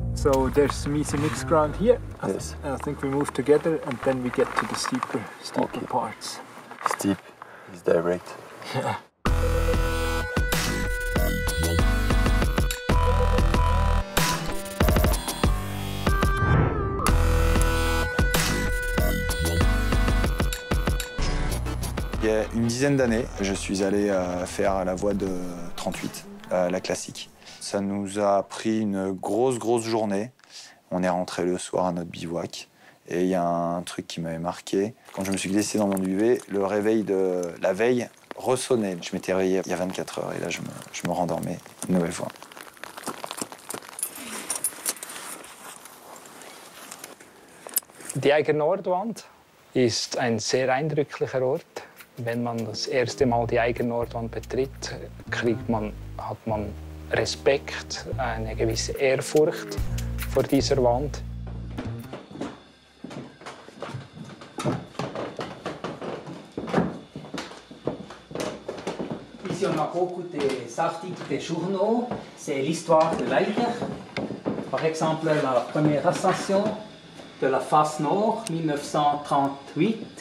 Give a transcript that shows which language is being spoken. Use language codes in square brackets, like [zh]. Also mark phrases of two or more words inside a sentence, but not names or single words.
[en] So there's some easy mixed ground here. Yes. I think we move together and then we get to the steeper Okay. parts. Steep is direct. Yeah. [fr] Il y a une dizaine d'années, je suis allé faire la voie de 38, la classique. Ça nous a pris une grosse journée. On est rentré le soir à notre bivouac. Et il y a un truc qui m'avait marqué. Quand je me suis glissé dans mon duvet, le réveil de la veille ressonnait. Je m'étais réveillé il y a 24 heures et là, je me rendormais une nouvelle fois. [de] Die Eiger Nordwand ist ein sehr eindrücklicher Ort. Wenn man das erste Mal die Eiger Nordwand betritt, hat man Respekt, eine gewisse Ehrfurcht vor dieser Wand. [fr] Ici, on a beaucoup d'articles de journaux. C'est l'histoire de l'Eiger. Par exemple, la première ascension de la face nord, 1938.